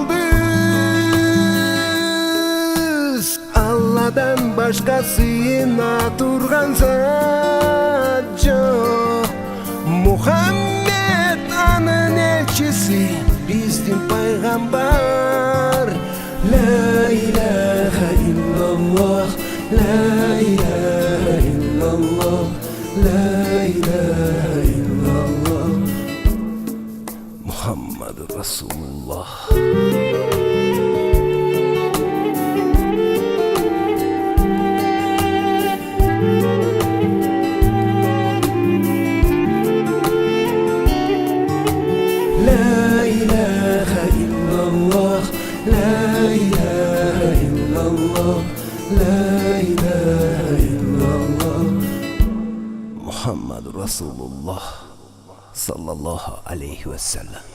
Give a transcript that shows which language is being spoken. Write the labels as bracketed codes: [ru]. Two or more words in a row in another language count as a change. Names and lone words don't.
[ky] жылдыз Алладан башка сыйына турган зат жок Мухаммед анын элчиси биздин пайгамбар [ar] لا إله إلا الله، لا إله إلا الله، لا إله إلا الله، محمد رسول الله. لا إله إلا الله، لا إله إلا الله، لا إله إلا الله، محمد رسول الله صلى الله عليه وسلم.